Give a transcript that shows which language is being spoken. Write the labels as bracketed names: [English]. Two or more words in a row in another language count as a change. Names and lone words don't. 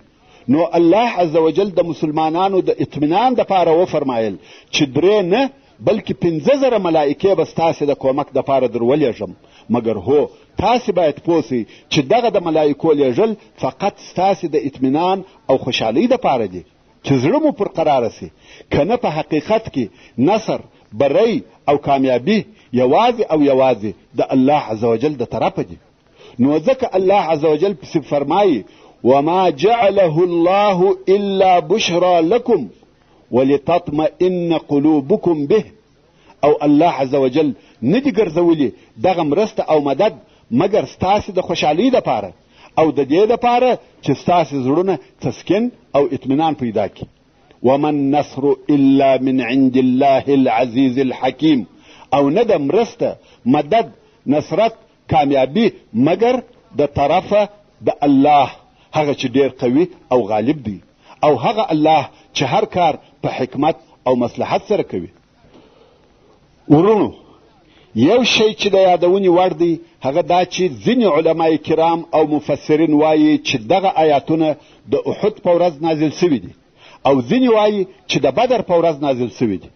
[Pashto] نو الله [Arabic] عز وجل [Pashto] د مسلمانانو د اطمینان دپاره وفرمایل چې 3 نه بلکې 5000 ملائکې به ستاسې د کومک دپاره در ولېږم، مګر هو تاسې باید پوه سئ چې دغه د ملائکو لېږل فقط ستاسې د اطمینان او خوشحالۍ دپاره دي چې زړه مو پر قراره سي، که نه په حقیقت کې نصر بری او کامیابی یوازې او یوازې د الله [Arabic] عز وجل [Pashto] د طرفه دي. نو ځکه الله [Arabic] عز وجل [Pashto] پسې فرمایي [Arabic] وما جعله الله الا بشرى لكم ولتطمئن قلوبكم به، [Pashto] او الله [Arabic] عز وجل [Pashto] ندی ګرځولي دغه مرسته او مدد مګر ستاسې د خوشحالۍ دپاره او د دې دپاره چې ستاسې زړونه تسکین او اطمینان پیدا کړي. [Arabic] وما النصر الا من عند الله العزيز الحكيم، [Pashto] او نه د مرسته مدد نصرت کامیابی مګر د طرفه د الله هغه چې ډیر قوي او غالب دی، او هغه الله چې هر کار په حکمت او مصلحت سره کوي. ورونو یو شی چې د یادونې وړ دی هغه دا چې ځینې علما کرام او مفسرین وایي چې دغه آیاتونه د احد په ورځ نازل سوي دي او ځینې وایي چې د بدر په ورځ نازل سوي دي.